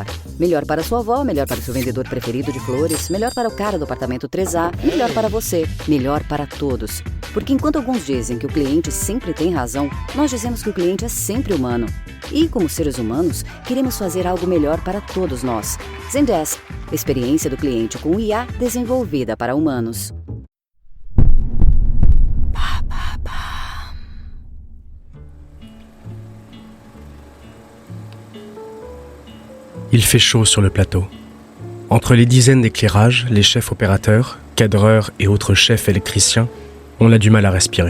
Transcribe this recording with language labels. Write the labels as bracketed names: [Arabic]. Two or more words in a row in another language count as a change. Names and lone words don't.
[Portuguese] Melhor para sua avó, melhor para o seu vendedor preferido de flores, melhor para o cara do apartamento 3A, melhor para você, melhor para todos. Porque enquanto alguns dizem que o cliente sempre tem razão, nós dizemos que o cliente é sempre humano. E como seres humanos, queremos fazer algo melhor para todos nós. Zendesk, experiência do cliente com IA desenvolvida para humanos. [French] Il fait chaud sur le plateau. Entre les dizaines d'éclairages, les chefs opérateurs, cadreurs et autres chefs électriciens, on a du mal à respirer.